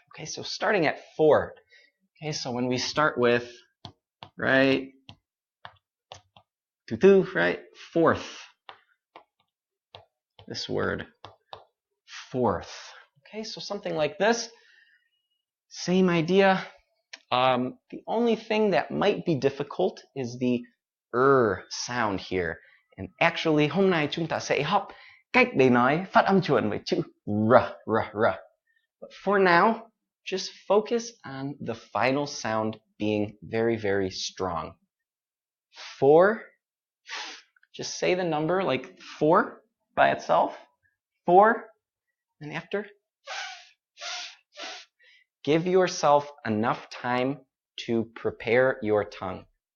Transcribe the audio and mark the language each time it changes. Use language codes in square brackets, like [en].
[en] Okay, so starting at 4. Okay, so when we start with, right, tu, right, fourth. This word, fourth. Okay, so something like this. Same idea. The only thing that might be difficult is the sound here. [vi] And actually, hôm nay chúng ta sẽ học cách để nói phát âm chuẩn với chữ r. [en] But for now, just focus on the final sound being very, very strong. 4. Just say the number like 4 by itself. 4. And after, give yourself enough time to prepare your tongue.